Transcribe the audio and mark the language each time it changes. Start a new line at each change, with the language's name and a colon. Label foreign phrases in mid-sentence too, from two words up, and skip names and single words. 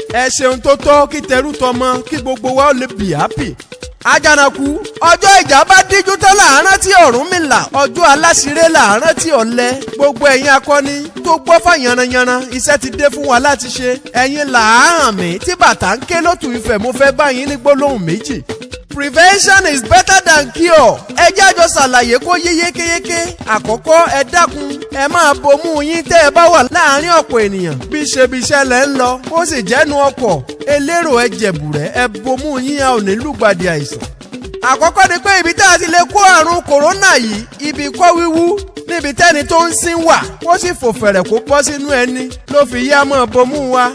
Yoruba: Ẹ ṣeun tó tọ́ kí tẹrú tọmọ, kí gbogbo wa ó lè
English: be happy.
Yoruba: Àjànàkú, ọjọ́ ìjà bá díjú tán là á rántí Ọ̀rúnmìlà, ọjọ́ aláṣiré là á rántí ọ̀lẹ. Gbogbo ẹ̀yin akọni tó gbọ́ fà yanranyanran, iṣẹ́ ti dé fún wa láti ṣe. Ẹ̀yin là á hàn mí, tí bàtà ń ké lótú Ifẹ̀, mo fẹ́ bá yín ní gbólóhùn méjì.
English: Prevention is better than cure.
Yoruba: Ẹ jẹ́ àjọ ṣàlàyé kó yé yékéyéké. Àkọ́kọ́, ẹ dákun, ẹ máa bomú yín tẹ́ ẹ bá wà láàárín ọ̀pọ̀ ènìyàn. Bí ṣe bí iṣẹ́ lẹ ń lọ, ó sì jẹ́nu ọkọ̀. Elérò ẹ jẹ̀bùrẹ́, ẹ bomú yín, a ò ní lùgbàdì àìsàn. Àkọ́kọ́ ni pé ibi tá a ti lè kó àrùn kòrónà yìí, ibi kọ́ wíwú, níbi tẹ́ni tó ń sín wà, kó sì fò fẹ̀rẹ̀ kó bọ́ sínú ẹni, ló fi yá mọ́ bomú wa.